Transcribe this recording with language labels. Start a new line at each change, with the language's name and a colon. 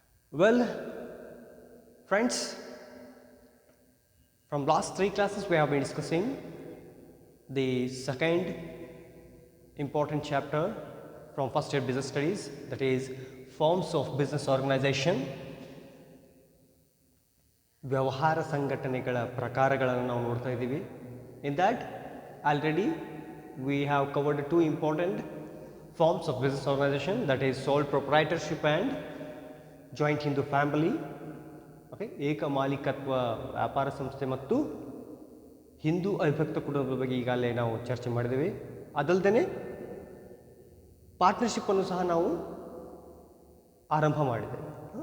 English: Well friends, from last 3 classes we have been discussing the second important chapter from first year business studies, that is forms of business organization.
Kannada: ವ್ಯವಹಾರ ಸಂಘಟನೆಗಳ ಪ್ರಕಾರಗಳನ್ನು ನಾವು ನೋಡ್ತಾ ಇದ್ದೀವಿ.
English: In that already we have covered 2 important forms of business organization, that is sole proprietorship and joint Hindu family.
Kannada: Okay, ಏಕ ಮಾಲೀಕತ್ವ ವ್ಯಾಪಾರ ಸಂಸ್ಥೆ ಮತ್ತು ಹಿಂದೂ ಅವಿಭಕ್ತ ಕುಟುಂಬದ ಬಗ್ಗೆ ಈಗಾಗಲೇ ನಾವು ಚರ್ಚೆ ಮಾಡಿದ್ದೀವಿ. ಅದಲ್ಲದೆ ಪಾರ್ಟ್ನರ್ಶಿಪ್ ಅನ್ನು ಸಹ ನಾವು ಆರಂಭ ಮಾಡಿದ್ದೇವೆ.